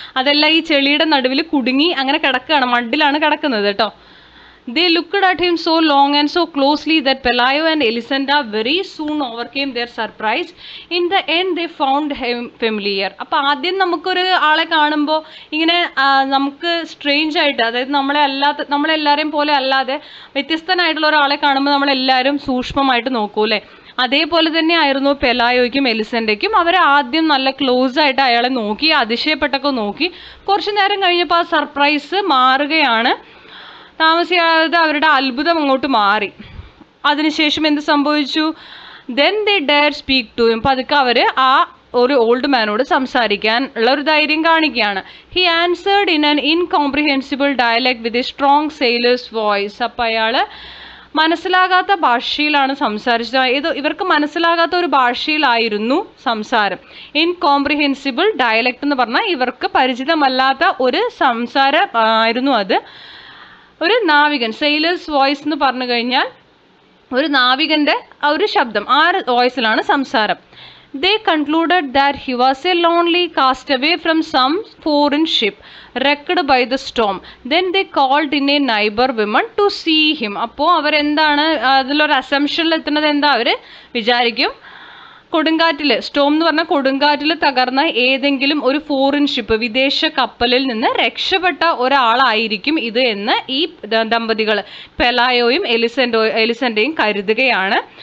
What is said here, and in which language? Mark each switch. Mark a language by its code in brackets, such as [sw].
[ml] അതെല്ലാം ഈ ചെളിയുടെ നടുവിൽ കുടുങ്ങി അങ്ങനെ കിടക്കുകയാണ്, മഡിലാണ് കിടക്കുന്നത് കേട്ടോ. [en] They looked at him so long and so closely that Pelayo and Elisenda very soon overcame their surprise. In the end they found him familiar. [ml] അപ്പോൾ ആദ്യം നമുക്കൊരു ആളെ കാണുമ്പോൾ ഇങ്ങനെ നമുക്ക് സ്ട്രേഞ്ച് ആയിട്ട്, അതായത് നമ്മളെല്ലാവരെയും പോലെ അല്ലാതെ വ്യത്യസ്തനായിട്ടുള്ള ഒരാളെ കാണുമ്പോൾ നമ്മളെല്ലാവരും സൂക്ഷ്മമായിട്ട് നോക്കൂല്ലേ. അതേപോലെ തന്നെ ആയിരുന്നു പെലായോയ്ക്കും എലിസൻ്റെയ്ക്കും. അവർ ആദ്യം നല്ല ക്ലോസ് ആയിട്ട് അയാളെ നോക്കി, അതിശയപ്പെട്ടൊക്കെ നോക്കി. കുറച്ചു നേരം കഴിഞ്ഞപ്പോൾ ആ സർപ്രൈസ് മാറുകയാണ്. താമസിയാതെ അവരുടെ അത്ഭുതം അങ്ങോട്ട് മാറി. അതിനുശേഷം എന്ത് സംഭവിച്ചു? [en] Then they dare speak to him. [ml] പതുക്കെ അവർ ആ ഒരു ഓൾഡ് മാനോട് സംസാരിക്കാൻ ഉള്ള ഒരു ധൈര്യം കാണിക്കുകയാണ്. [en] He answered in an incomprehensible dialect with a strong sailor's voice. [ml] അപ്പം അയാൾ മനസ്സിലാകാത്ത ഭാഷയിലാണ് സംസാരിച്ചത്. ഇവർക്ക് മനസ്സിലാകാത്ത ഒരു ഭാഷയിലായിരുന്നു സംസാരം. [en] incomprehensible dialect [ml] എന്ന് പറഞ്ഞാൽ ഇവർക്ക് പരിചിതമല്ലാത്ത ഒരു സംസാരം ആയിരുന്നു അത്. ഒരു നാവികൻ, [en] sailor's voice [ml] എന്ന് പറഞ്ഞു കഴിഞ്ഞാൽ ഒരു നാവികൻ്റെ ഒരു ശബ്ദം, ആ വോയിസിലാണ് സംസാരം. [en] They concluded that he was a lonely castaway from some foreign ship wrecked by the storm. Then they called in a neighbor woman to see him. [ml] അപ്പോൾ അവരെന്താണ് അതിലൊരു അസംഷനിൽ എത്തുന്നത്? എന്താ അവർ വിചാരിക്കും, കൊടുങ്കാറ്റിൽ, സ്റ്റോം എന്ന് പറഞ്ഞാൽ കൊടുങ്കാറ്റിൽ തകർന്ന ഏതെങ്കിലും ഒരു ഫോറിൻ ഷിപ്പ്, വിദേശ കപ്പലിൽ നിന്ന് രക്ഷപ്പെട്ട ഒരാളായിരിക്കും ഇത് എന്ന് ഈ ദമ്പതികൾ പെലായോയും എലിസൻ്റെയും കരുതുകയാണ്.